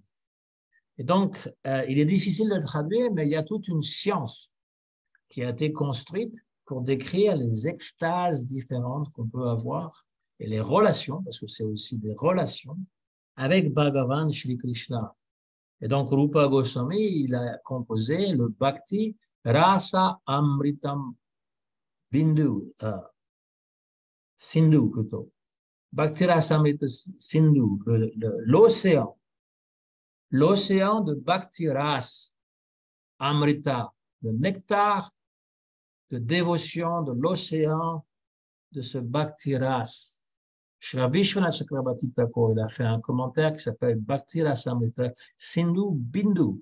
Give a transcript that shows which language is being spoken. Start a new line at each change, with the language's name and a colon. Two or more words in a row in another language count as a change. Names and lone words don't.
French: Et donc, il est difficile de le traduire, mais il y a toute une science qui a été construite pour décrire les extases différentes qu'on peut avoir et les relations, parce que c'est aussi des relations, avec Bhagavan Shri Krishna. Et donc, Rupa Goswami, il a composé le Bhakti Rasa Amritam Bindu, Sindhu plutôt. Bhakti Rasa Amrita Sindhu, l'océan de Bhakti Ras Amrita, le nectar de dévotion de l'océan de ce Bhakti Ras. Shri Vishwanath Chakrabarti Thakur, il a fait un commentaire qui s'appelle Bhakti Rasamrita Sindhu Bindu.